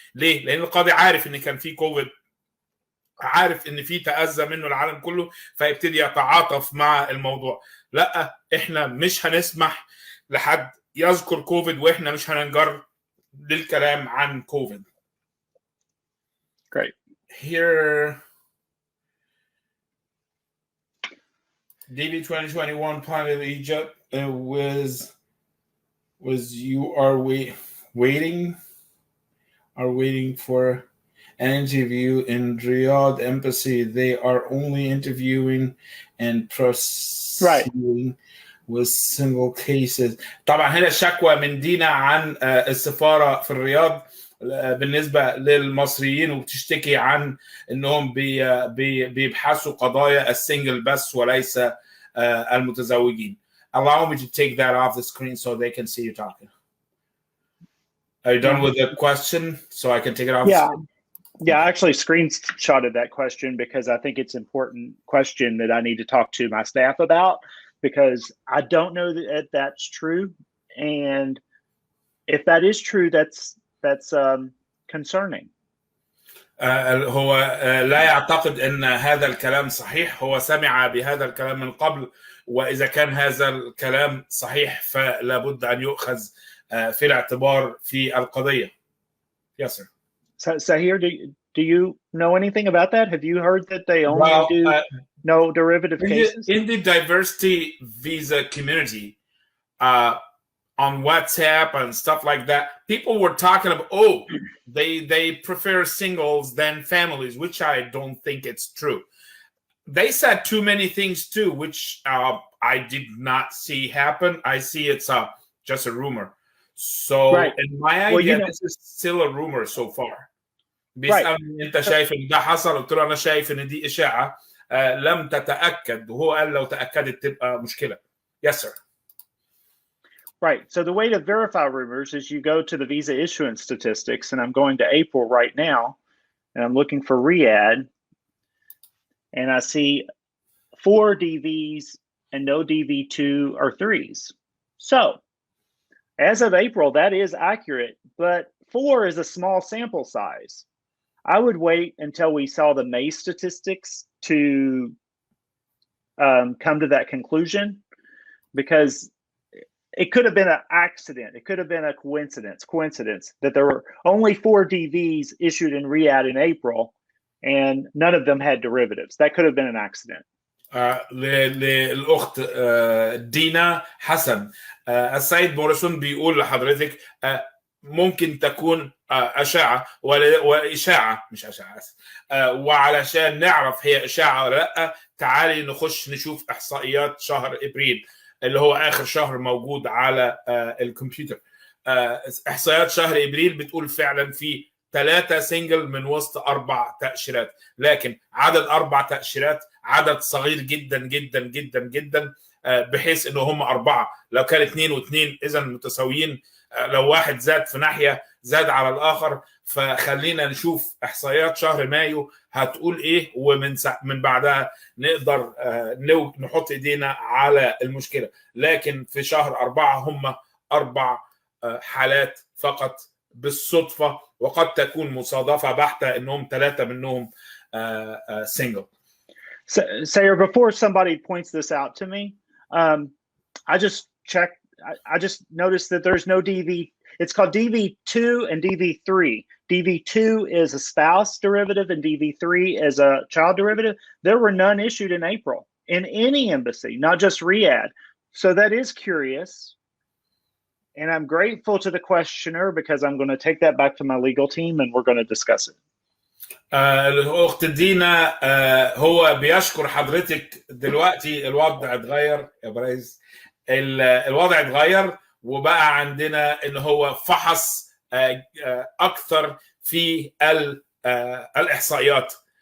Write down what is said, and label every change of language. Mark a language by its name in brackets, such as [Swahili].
[Arabic] ليه؟ لأن القاضي عارف إن كان في كوفيد، عارف إن في تأذى منه العالم كله، فيبتدي يتعاطف مع الموضوع. لا، إحنا مش هنسمح لحد يذكر كوفيد، وإحنا مش هننجر للكلام عن كوفيد. [English] Great. Here, DB 2021 Pilot Egypt was you are waiting for an interview in Riyadh embassy. They are only interviewing and proceeding with single cases. [Arabic] طبعا هنا شكوى من دينا عن السفارة في الرياض بالنسبة للمصريين، وبتشتكي عن انهم بيبحثوا قضايا السنجل بس وليس المتزوجين. [English] Allow me to take that off the screen so they can see you talking. Are you done with the question so I can take it off? Yeah. Yeah, I actually screenshotted that question because I think it's an important question that I need to talk to my staff about, because I don't know that that's true. And if that is true, that's concerning. [Arabic] هو لا يعتقد ان هذا الكلام صحيح. هو سمع بهذا الكلام من قبل، واذا كان هذا الكلام صحيح فلا بد ان يؤخذ في الاعتبار في القضية. [English] Yes, sir. Saher, do you know anything about that? Have you heard that they only do no derivative cases? In the diversity visa community, on WhatsApp and stuff like that, people were talking about, they prefer singles than families, which I don't think it's true. They said too many things too, which I did not see happen. I see it's just a rumor. So in my idea, this is still a rumor so far. [Arabic] بيسألني انت شايف ان ده حصل؟ قلت له انا شايف ان دي اشاعة لم تتأكد، وهو قال لو تأكدت تبقى مشكلة. [English] Yes, sir. Right. So the way to verify rumors is you go to the visa issuance statistics, and I'm going to April right now, and I'm looking for Riyadh, and I see 4 DVs and no DV2 or 3s. So as of April, that is accurate, but 4 is a small sample size. I would wait until we saw the MACE statistics to come to that conclusion, because it could have been an accident. It could have been a coincidence that there were only 4 DVs issued in Riyadh in April, and none of them had derivatives. That could have been an accident. [Arabic] للأخت دينا حسن، السيد موريسون بيقول لحضرتك ممكن تكون أشاعة وإشاعة مش أشاعة، وعلشان نعرف هي إشاعة ولا لأ تعالي نخش نشوف إحصائيات شهر إبريل. اللي هو اخر شهر موجود على الكمبيوتر. احصائيات شهر ابريل بتقول فعلا في 3 سنجل من وسط 4 تاشيرات، لكن عدد 4 تاشيرات عدد صغير جدا جدا جدا جدا، بحيث انه هم 4. لو كان 2 و2 اذا متساويين، لو واحد زاد في ناحيه زاد على الاخر. فخلينا نشوف احصائيات شهر مايو هتقول ايه، ومن بعدها نقدر نحط ايدينا على المشكله. لكن في شهر 4 هم 4 حالات فقط بالصدفه، وقد تكون مصادفه بحته انهم 3 منهم single. [English] Sayer, before somebody points this out to me, I just checked. I just noticed that there's no DV. It's called DV2 and DV3. DV2 is a spouse derivative and DV3 is a child derivative. There were none issued in April in any embassy, not just Riyadh. So that is curious. And I'm grateful to the questioner because I'm going to take that back to my legal team and we're going to discuss it. [Arabic] الأخت دينا هو بيشكر حضرتك. دلوقتي الوضع اتغير يا بريز، الوضع اتغير وبقى عندنا ان هو فحص اكثر في الاحصائيات.